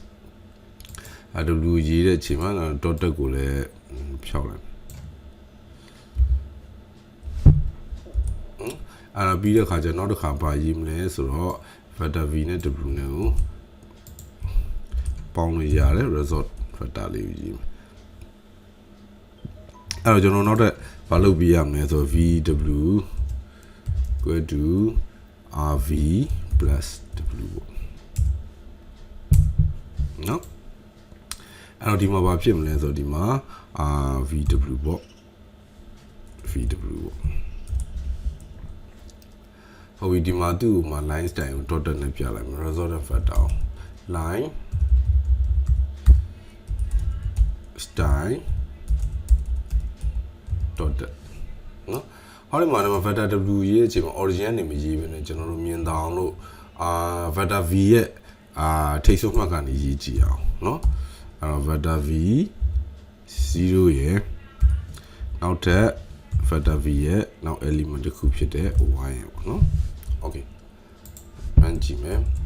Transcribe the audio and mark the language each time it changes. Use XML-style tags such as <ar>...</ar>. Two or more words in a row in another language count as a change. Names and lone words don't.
<my>ရေးတဲ့အချိန်မှာ dot ကိုလည်းဖြောက်လိုက်အဲ့ပြီးတဲ့ခါကျနောက်တစ်ခါပါရေးမလဲဆိုတော့</my> <en>vector v</en> <my>နဲ့ w နဲ့ကို ပေါင်းလို့ရတယ်</my> <en>result vector</en> <my>လေးကိုရေးမယ်အဲ့တော့ကျွန်တော်နောက်ထပ်ဘာလုပ်ပြရမလဲဆိုတော့</my> <en>vw equal to rv plus w</en> <my>ပေါ့ နော်အဲ့တော့ဒီမှာဘာဖြစ်မလဲဆိုတော့ဒီမှာ vw ပေါ့ vw ပေါ့ဟုတ်ပြီဒီမှာသူ့မှာ</my> <en>line style</en> <my>ကို dot နဲ့ပြလိုက်မယ်</my> <en>resultant vector line style</en> <my>dot နော်ဟောဒီမှာတော့</my> <en>vector w</en> <my>ရေးအချိန်မှာ origin ကနေမရေးဘဲနဲ့ကျွန်တော်တို့မြင်သာအောင်လို့</my> <en>vector v</en> <my>ရဲ့ထိပ်ဆုံးမှတ်ကနေရေးကြည့်အောင်နော်အဲ့တော့</my> <en>vector v</en> <my>0ရဲ့နောက်ထပ်</my> <en>vector v</en> <my>ရဲ့နောက် element တစ်ခုဖြစ်တဲ့ y ရဲ့ပေါ့နော် okay ရန်ကြည့်မယ်</my>